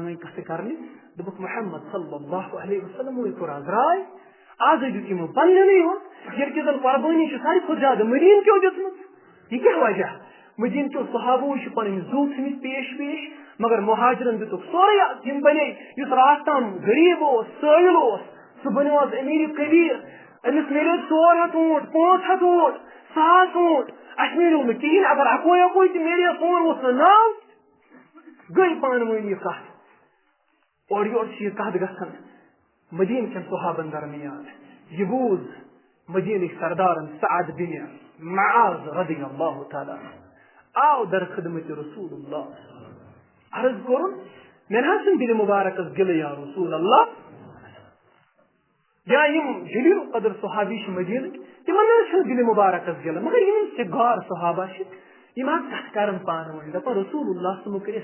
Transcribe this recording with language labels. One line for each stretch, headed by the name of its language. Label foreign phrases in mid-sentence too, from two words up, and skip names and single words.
Kashmiri: ؤنۍ کتھٕ کرنہِ دوٚپُکھ محمد
Arabic: صلی اللہ علیہ وسلم
Kashmiri: کوٚر آز راے آز دیُت یِمو پننٮ۪نٕے یوت ییٚلہِ کہِ زن قۄربٲنی چھِ ساروی کھۄتہٕ زیادٕ مدیٖنہٕ کیو دِژمٕژ یہِ کیٛاہ وجہ مدیٖنہٕ کیو صحابو چھِ پنٕنۍ زُو تھٲمٕتۍ پیش مگر مہاجرن دِتُکھ سورُے یِم بنے یُس راتھ تام غریب اوس سٲیِل اوس سُہ بنیو آز امیٖر کبیٖر أمِس مِلیو 400 اونٹ 500 اونٹ 1000 اونٹ اَسہِ مِلیو نہٕ کِہیٖنۍ اگر اکوے تہِ میلے سون اوس نہٕ ناو گٔے پانہٕ ؤنۍ یہِ کتھ اورٕ یورٕ چھِ یہِ کتھ گژھان مدیٖنہٕ کٮ۪ن صحابن درمیان یہِ بوٗز مدیٖنٕکۍ سردارن سعد بن معاذ
Arabic: رضی اللہ تعالیٰ
Kashmiri: آو در خدمت رسول اللہ عرض کوٚرُن مےٚ نہ حظ چھُنہٕ دِلہِ مُبارکس گِلہٕ
Arabic: یا رسول اللہ
Kashmiri: یا یِم جلیل قدر صحابی چھِ مدیٖنٕکۍ تِمن نہ حظ چھُنہٕ دِلہِ مُبارکس گِلہٕ مگر یِم سِگار صحابہ چھِ یِم حظ کتھ کران پانہٕ ؤنۍ دپان رسول اللہ صٲبُن کٔرۍ